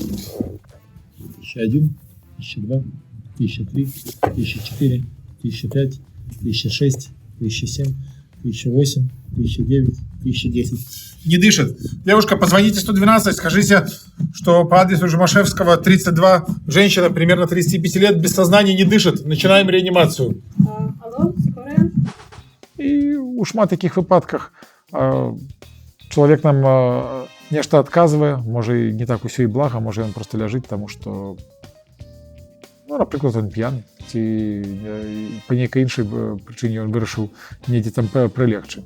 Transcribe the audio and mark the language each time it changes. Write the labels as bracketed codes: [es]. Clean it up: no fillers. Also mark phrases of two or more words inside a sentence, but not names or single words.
[ru] 1001, 1002, 1003, 1004, 1005, 1006, 1007, 1008, 1009, 1010. Не дышит. Девушка, позвоните 112, скажите, что по адресу Жумашевского, 32, женщина примерно 35 лет, без сознания, не дышит. Начинаем реанимацию. Алло, скорая? [be] І у шмат такіх выпадках чалавек нам нешта адказвае, можа і не так усё і блага, можа ён проста ляжыць, таму што, напрыклад, ён п'яны, ці па нейкай іншай прычыне ён вырашыў недзе там прылегчы.